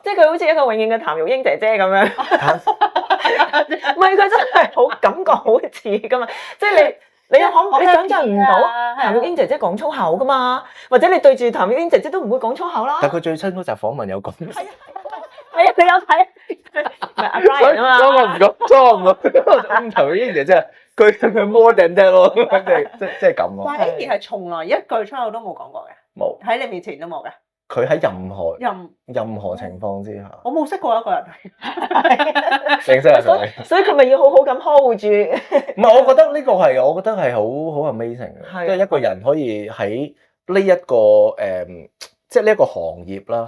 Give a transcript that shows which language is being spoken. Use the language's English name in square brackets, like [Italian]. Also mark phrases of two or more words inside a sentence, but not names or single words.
[Cantonese] 即係佢好似一個永遠嘅譚玉英姐姐咁樣。唔係，佢真係好感覺好似噶嘛，即係你想象唔到譚玉英姐姐講粗口噶嘛，或者你對住譚玉英姐姐都唔會講粗口啦。但佢最新嗰集訪問有講。係啊，你有睇？唔係阿 Brian 啊嘛。所以我唔講，所以我唔講。譚玉英姐姐佢 [English] more than that [Cantonese] 咯，即係咁咯。但係 Amy 係從來一句粗口都冇講過嘅，冇喺你面前都冇嘅。佢喺任何情況之下，我冇識過一個人。認識啊，所以佢咪要好好咁呵護住。唔係，我覺得呢個係，我覺得係好 amazing 嘅，即係一個人可以喺呢一個即係呢一個行業啦。